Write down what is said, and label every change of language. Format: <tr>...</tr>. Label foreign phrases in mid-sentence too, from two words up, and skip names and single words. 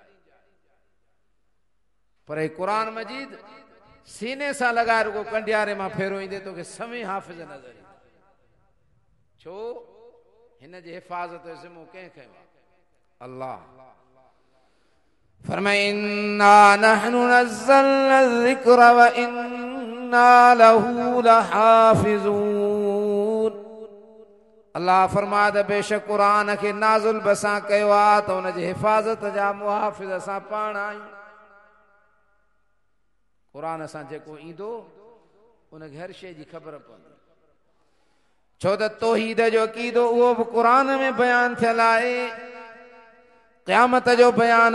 <sd>पर क़ुरान मजीद सीने सां लॻाए रुगो कंडियारे मां फेरो ईंदे तोखे समें हाफ़िज़ नज़र ईंदो छो हिन जे हिफ़ाज़त जो ज़िम्मो कंहिं खयो आहे अल्लाह फरमाए</sd> <ar>إنا نحن نزلنا ذكر و إنا له لحافظون</ar> <sd>अल्लाह फरमाए त बेशक क़ुरान खे नाज़िल बसां कयो आहे त हुन जी हिफ़ाज़त जा मुहाफ़िज़ असां पाण आहियूं क़ुरान सां जेको ईंदो उनखे हर शइ जी ख़बर पवंदी छो त तौहीद जो अक़ीदो उहो बि क़ुरान में बयान थियल आहे क़यामत जो बयान</sd>